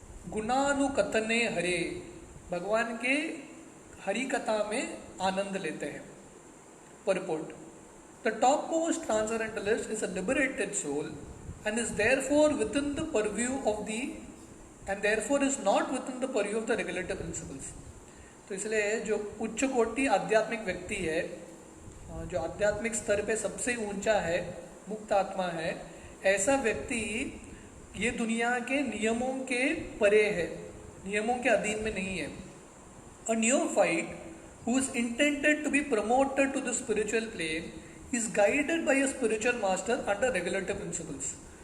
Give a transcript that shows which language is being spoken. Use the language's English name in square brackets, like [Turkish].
[Sanskrit] गुणानुकथने हरे, [Hindi] भगवान के हरि कथा में आनंद लेते हैं। [English] Purport. The topmost transcendentalist is a liberated soul and is therefore within the purview of the and therefore is not within the purview of the regulative principles. [Hindi] तो इसलिए जो उच्च कोटि आध्यात्मिक व्यक्ति है, जो आध्यात्मिक स्तर पे सबसे ऊंचा है, मुक्त आत्मा है, ऐसा व्यक्ति ये दुनिया के नियमों के परे है, नियमों के अधीन में नहीं है। [English] A neophyte who is intended to be promoted to the spiritual plane is guided by a spiritual master under regulative principles.